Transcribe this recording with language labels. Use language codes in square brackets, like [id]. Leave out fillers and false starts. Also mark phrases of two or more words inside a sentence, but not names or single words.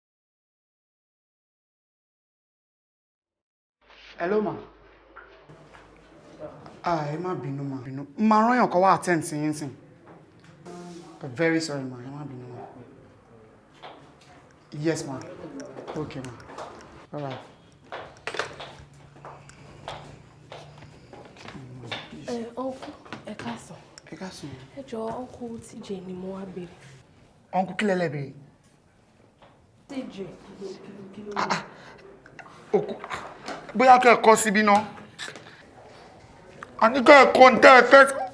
[en] Hello ma. [yo] Ẹ má bínú ma. Ma rán yàn kan wá attend sí yín sìn. [en] Very sorry [yo] ma, ẹ má bínú ma. [en] Yes ma. Okay ma. All right. [yo] Uncle, ẹ káàsán. Ẹ káàsán. Ẹ jọ̀ọ́ Uncle TJ ni mo wá béèrè. Uncle kí lẹ́lẹ́ béèrè? TJ. Bóyá kẹ́ ẹ kọ́ síbí náà. Àní kẹ́ ẹ kọ́ ń tẹ́ ẹ fẹ́.